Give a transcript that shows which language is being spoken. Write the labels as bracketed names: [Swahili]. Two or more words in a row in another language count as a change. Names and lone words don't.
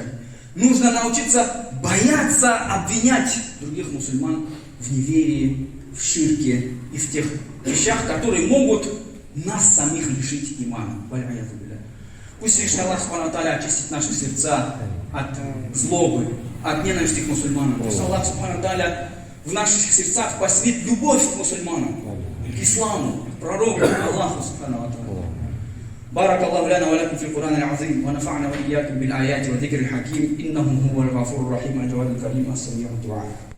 [Russian] Нужно научиться бояться обвинять других мусульман в неверии, в ширке и в тех вещах, которые могут нас самих лишить имана. Пусть Всевышний Аллах [Arabic] سبحانه تعالى [Russian] очистит наши сердца от злобы, от ненависти к мусульманам. Пусть Аллах [Arabic] سبحانه تعالى [Russian] в наших сердцах посвятит любовь к мусульманам, к исламу, к пророку, к Аллаху [Arabic] سبحانه تعالى. بارك الله لنا ولكم في القرآن العظيم ونفعنا وإياكم بالآيات وذكر الحكيم إنه هو الغفور الرحيم الجواد الكريم السميع الدعاء.